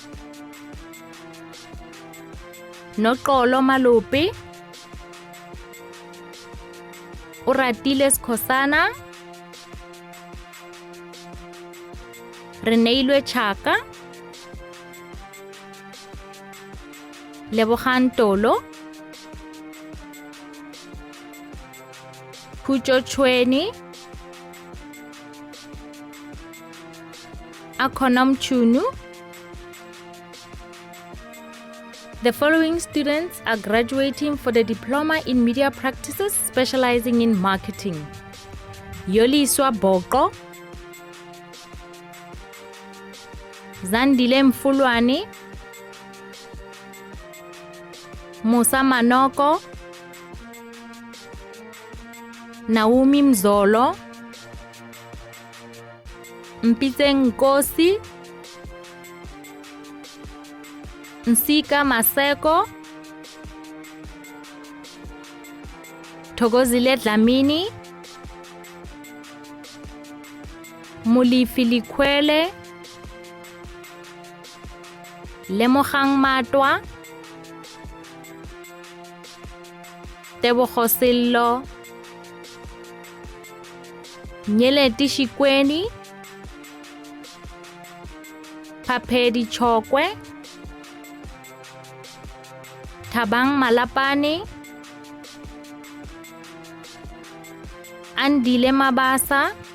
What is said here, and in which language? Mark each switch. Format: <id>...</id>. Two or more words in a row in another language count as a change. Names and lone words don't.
<en>Noxolo Malope, Uratiles Khosana, Reneilwe Chaka, Lebogang Tolo, Kucho Chweni, Akonam Chunu, The following students are graduating for the Diploma in Media Practices specializing in marketing. Yoliswa Boko, Zandile Mfulwane, Musa Manoko, Naomi Mzolo, Mpite Nkosi, Nsika Maseko, Thokozile Dlamini, Mulifi Likwele, Lemogang Matwa, Tebogo Sello, Nyeleti Shikweni, Papedi Chokwe, Tabang Malapane, Andile Mabasa,</en>